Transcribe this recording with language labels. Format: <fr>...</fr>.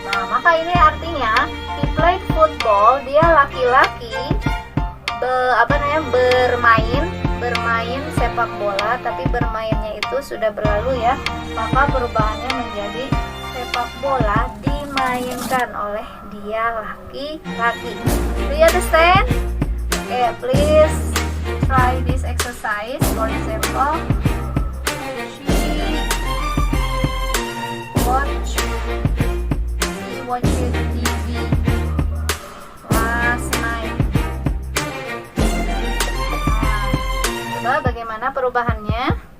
<id>Nah, maka ini artinya</id> <en>he played football,</en> <id>dia laki-laki bermain sepak bola, tapi bermainnya itu sudah berlalu ya. Maka perubahannya menjadi sepak bola dimainkan oleh dia laki-laki.</id> <en>Do you understand? Okay, please try this exercise. For example, she watched TV last night.</en> <id>Coba bagaimana perubahannya?</id>